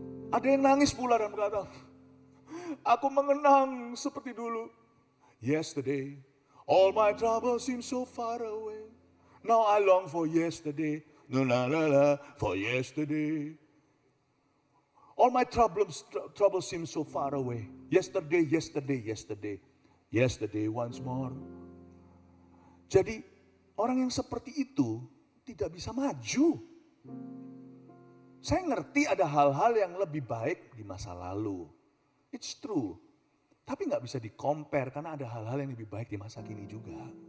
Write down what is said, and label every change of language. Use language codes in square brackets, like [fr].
[id] Ada yang nangis pula dan berkata, aku mengenang seperti dulu. [en] Yesterday, all my troubles seem so far away. Now I long for yesterday. For yesterday. All my troubles seem so far away. Yesterday. Yesterday once more. [id] Jadi orang yang seperti itu tidak bisa maju. Saya ngerti ada hal-hal yang lebih baik di masa lalu. [en] It's true. [id] Tapi gak bisa di-compare karena ada hal-hal yang lebih baik di masa kini juga.